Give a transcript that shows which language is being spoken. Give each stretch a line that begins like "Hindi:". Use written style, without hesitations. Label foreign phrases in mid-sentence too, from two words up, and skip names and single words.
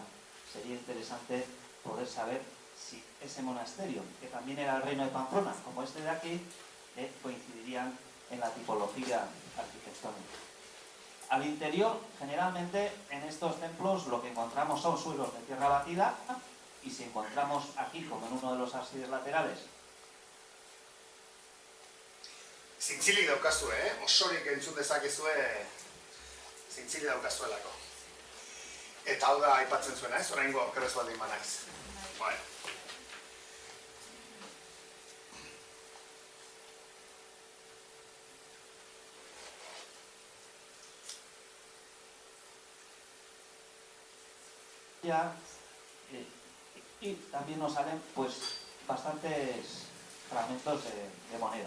Spanish: Sería interesante poder saber si ese monasterio, que también era el reino de Pamplona, como este de aquí, coincidirían en la tipología arquitectónica. Al interior, generalmente, en estos templos lo que encontramos son suelos de tierra batida, y si encontramos aquí, como en uno de los ábsides laterales,
Basque: Zintzilik daukazue, osorik entzun dezakezue zintzilik daukazuelako. Eta hau da aipatzen zuena, ez? Oraingo okerrez baldin banaiz. Bueno.
Spanish: Y también nos salen pues bastantes fragmentos de monedas.